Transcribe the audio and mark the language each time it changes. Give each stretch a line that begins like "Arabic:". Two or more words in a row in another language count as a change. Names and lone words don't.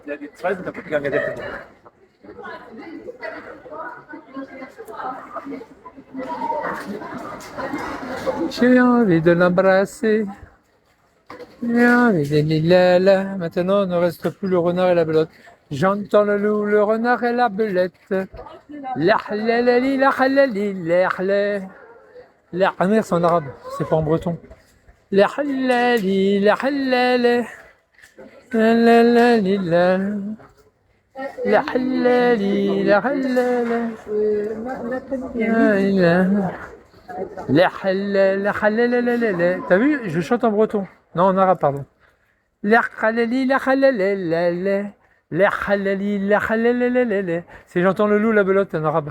French: J'ai envie de l'embrasser. J'ai envie de lilala. Maintenant, il ne reste plus le renard et la belote. J'entends le loup, le renard et la belette. La halalali, la halali, la halali. La halali, c'est en arabe, c'est pas en breton. La halali, la halali. La la la li, la. La halali, la halali.
Arabic: لا إله. La halal, la halal, la la la la.
French: T'as vu? Je chante en breton. Non, en arabe, pardon. La halali, la halal, la la. La halali, la halal, la la la. C'est j'entends le loup, la belote en arabe.